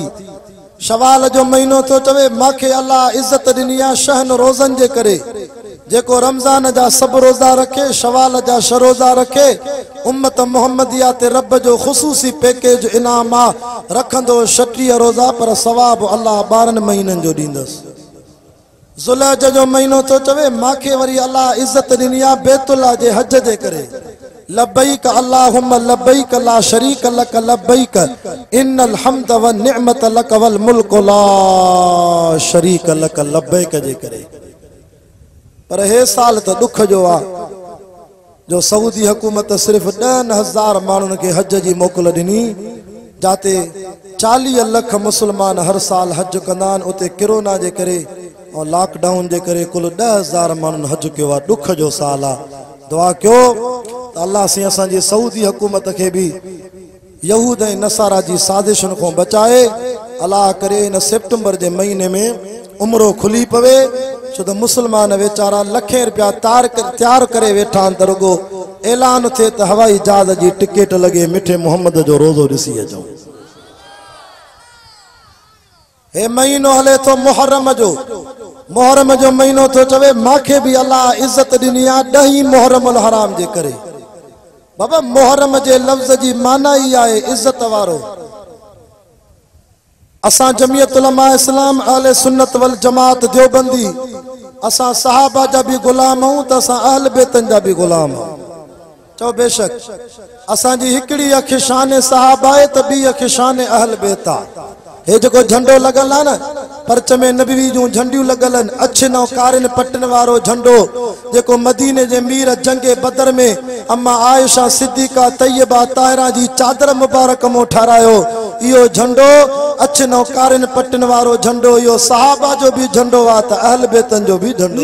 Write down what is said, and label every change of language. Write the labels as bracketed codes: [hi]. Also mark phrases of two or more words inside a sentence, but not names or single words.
[sd] शवाल जो महीनो थो चवे मांखे अल्लाह इज़्ज़त ॾिनी आहे शहन रोज़न जे करे, जेको रमज़ान जा सभु रोज़ा रखे, शवाल जा 6 रोज़ा रखे, उम्मत मुहम्मदिया ते रब जो ख़ुसूसी पैकेज इनाम आहे, रखंदो 36 रोज़ा पर सवाब अल्लाह 12 महीननि जो ॾींदसि। ज़ुल्हज जो महीनो थो चवे मांखे वरी अल्लाह इज़्ज़त ॾिनी आहे बैतुल्लाह जे हज जे करे। [ar] لبيك اللهم لبيك لا شريك لك لبيك إن الحمد والنعمة لك والملك لا شريك لك لبيك [sd] जे करे। पर हे साल त दुख जो आहे जो सऊदी हुकूमत सिर्फ़ 10,000 माण्हुनि खे हज जी मोकल ॾिनी, जाते 40 लख मुसलमान हर साल हज कंदा आहिनि। उते कोरोना जे करे और लॉकडाउन जे करे कुल 10,000 माण्हुनि हज कयो आहे। दुख जो साल आहे। दुआ कयो त अल्लाह से असांजी सऊदी हुकूमत खे भी यहूद ऐं नसारा जी साज़िशुनि खां बचाए। अल्लाह करे इन सितंबर जे महीने में उम्रो खुली पवे, छो त मुसलमान वेचारा लखें रुपया तैयार करे वेठा आहिनि, त रुगो ऐलान थिए त हवाई जहाज जी टिकट लगे मिठे मोहम्मद जो रोज़ो ॾिसी अचो। हे महीनो हले तो मुहर्रम जो महीनो तो चवे मांखे भी अल्लाह इज़्ज़त ॾिनी आहे 10 मुहर्रमुल हराम जे करे। बाबा मुहर्रम जे लफ्ज़ जी माना ही आहे इज़्ज़त वारो। असां जमियत उलमा इस्लाम अहले सुन्नत वल जमात देवबंदी, असां सहाबा जा भी गुलाम हूं त असां अहल बैतन जा भी गुलाम हूं। चओ बेशक असांजी हिकिड़ी अख शान सहाबा आहे त ॿी अख शान अहल बैत आहे। हे जो झंडो लगल है ना, परच में नबी जूं झंडियूं लगल आहिनि, अछन ऐं कारन पटन वारो झंडो जेको मदीने जे मीर जंगे बदर में अम्मा आयशा सिद्दीका तैयबा ताहिरा जी चादर मुबारक मो ठारायो। इहो झंडो अछन ऐं कारन पटन वारो झंडो, इहो सहाबा जो भी झंडो आहे त अहल बैतन जो भी झंडो।